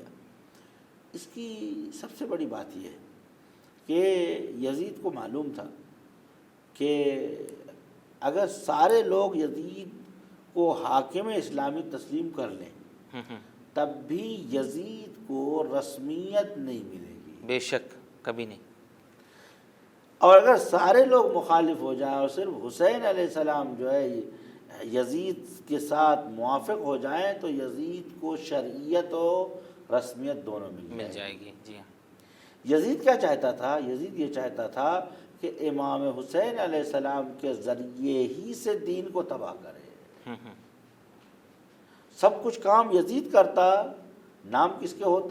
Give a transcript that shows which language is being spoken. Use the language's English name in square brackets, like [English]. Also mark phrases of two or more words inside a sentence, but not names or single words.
[Urdu] اس کی سب سے بڑی بات یہ ہے کہ یزید کو معلوم تھا کہ اگر سارے لوگ یزید کو حاکم اسلامی تسلیم کر لیں تب بھی یزید کو رسمیت نہیں ملے گی. بے شک کبھی نہیں. اور اگر سارے لوگ مخالف ہو جائیں اور صرف حسین علیہ السلام جو ہے یزید کے ساتھ موافق ہو جائیں تو یزید کو شرعیت و رسمیت دونوں مل جائے گی. جی ہاں. یزید کیا چاہتا تھا؟ یزید یہ چاہتا تھا کہ امام حسین علیہ السلام کے ذریعے ہی سے دین کو تباہ کرے۔ سب کچھ کام یزید کرتا، نام کس کے ہوتا؟